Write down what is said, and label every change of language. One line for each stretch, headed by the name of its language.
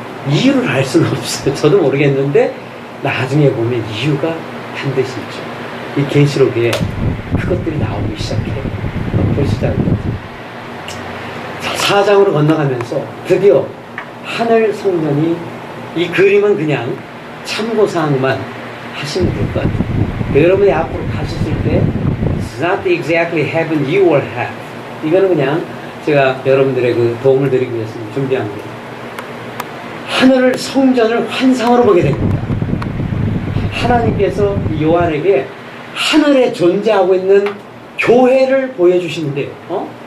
Korean: 이유를 알 수는 없어요. 저도 모르겠는데 나중에 보면 이유가 반드시 있죠. 이 계시록에 그것들이 나오기 시작해요. 보시자고요. 4장으로 건너가면서 드디어 하늘 성전이, 이 그림은 그냥 참고사항만 하시면 될 것 같아요. 여러분이 앞으로 가셨을 때
English: It's not exactly heaven you will have.
Korean: 이거는 그냥 제가 여러분들의 그 도움을 드리기 위해서 준비한 게 하늘을 성전을 환상으로 보게 됩니다. 하나님께서 요한에게 하늘에 존재하고 있는 교회를 보여주시는데요.